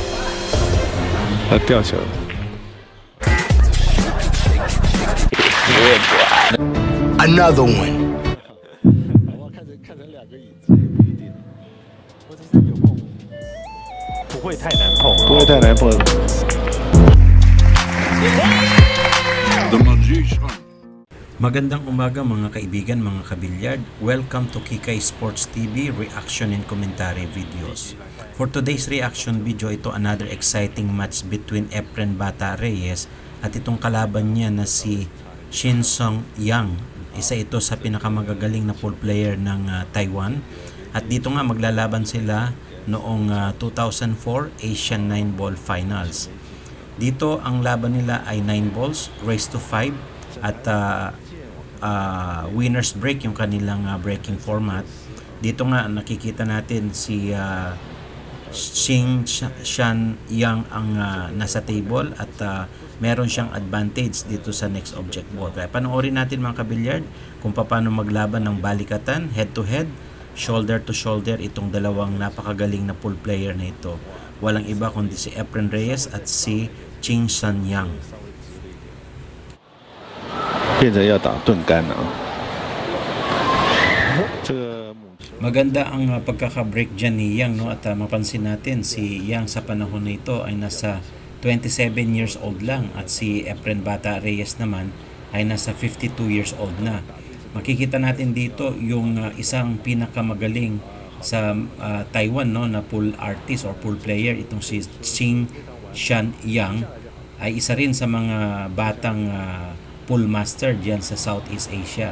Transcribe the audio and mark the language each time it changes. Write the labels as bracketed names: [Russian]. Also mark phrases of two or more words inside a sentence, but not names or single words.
[Chinese] 吊球。 [English] Another one。 [Chinese] 看成2个影子也不一定，或者是有碰，不会太难碰，不会太难碰。 [Filipino] Magandang umaga mga kaibigan, mga kabilyard. [English] Welcome to Kikay Sports TV reaction and commentary videos. For today's reaction video, [Filipino] ito [English] another exciting match between [Filipino] Efren Bata Reyes at itong kalaban niya na si Shin Sung Yang. Isa ito sa pinakamagagaling na [English] pool player [Filipino] ng Taiwan. At dito nga maglalaban sila noong 2004 Asian 9-ball Finals. Dito ang laban nila ay 9 balls, [English] race to 5 [Filipino] at [English] winner's break [Filipino] yung kanilang [English] breaking format. [Filipino] Dito nga nakikita natin si Shin Yang ang nasa table at meron siyang advantage dito sa [English] next object ball. [Filipino] Kaya panoorin natin mga kabilyard kung paano maglaban ng balikatan, [English] head to head, shoulder to shoulder [Filipino] itong dalawang napakagaling na [English] pool player [Filipino] na ito. Walang iba kundi si Efren Reyes at si Shin Yang. [Chinese] 变成要打钝杆了啊！这个 [Filipino] Maganda ang pagkaka-break dyan ni Yang, no? At mapansin natin si Yang sa panahon na ito ay nasa [English] 27 years old [Filipino] lang at si Efren Bata Reyes naman ay nasa [English] 52 years old [Filipino] na. Makikita natin dito yung isang pinakamagaling sa Taiwan, no, na [English] pool artist or pool player, [Filipino] itong si Shin Yang ay isa rin sa mga batang [English] pool master [Filipino] diyan sa Southeast Asia.